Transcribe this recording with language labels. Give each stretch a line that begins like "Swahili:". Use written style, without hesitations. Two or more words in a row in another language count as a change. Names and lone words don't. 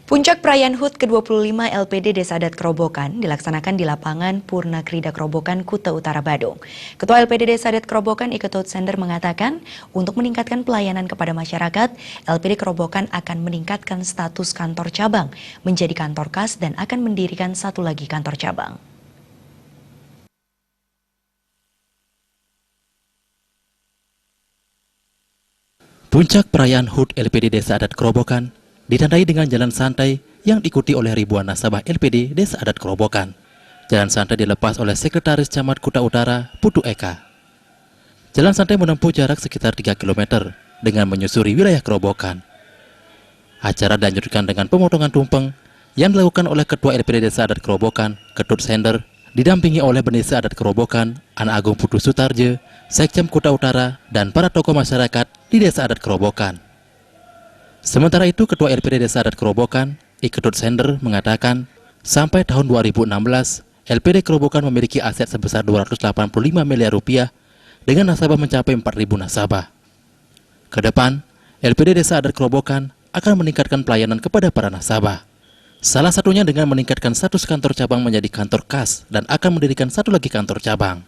Indonesian: Puncak perayaan HUT ke-25 LPD Desa Adat Kerobokan dilaksanakan di lapangan Purna Krida Kerobokan, Kuta Utara, Badung. Ketua LPD Desa Adat Kerobokan, Ike Sender mengatakan, untuk meningkatkan pelayanan kepada masyarakat, LPD Kerobokan akan meningkatkan status kantor cabang menjadi kantor kas dan akan mendirikan satu lagi kantor cabang. Puncak perayaan HUT LPD Desa Adat Kerobokan ditandai dengan jalan santai yang diikuti oleh ribuan nasabah LPD Desa Adat Kerobokan. Jalan santai dilepas oleh Sekretaris Camat Kuta Utara, Putu Eka. Jalan santai menempuh jarak sekitar 3 km dengan menyusuri wilayah Kerobokan. Acara dilanjutkan dengan pemotongan tumpeng yang dilakukan oleh Ketua LPD Desa Adat Kerobokan, Ketut Sender, didampingi oleh Bendesa Adat Kerobokan, Anak Agung Putu Sutarje, Sekcam Kuta Utara, dan para tokoh masyarakat di Desa Adat Kerobokan. Sementara itu, Ketua LPD Desa Adat Kerobokan, Ike Sender, mengatakan, sampai tahun 2016, LPD Kerobokan memiliki aset sebesar 285 miliar rupiah dengan nasabah mencapai 4.000 nasabah. Kedepan, LPD Desa Adat Kerobokan akan meningkatkan pelayanan kepada para nasabah. Salah satunya dengan meningkatkan status kantor cabang menjadi kantor kas dan akan mendirikan satu lagi kantor cabang.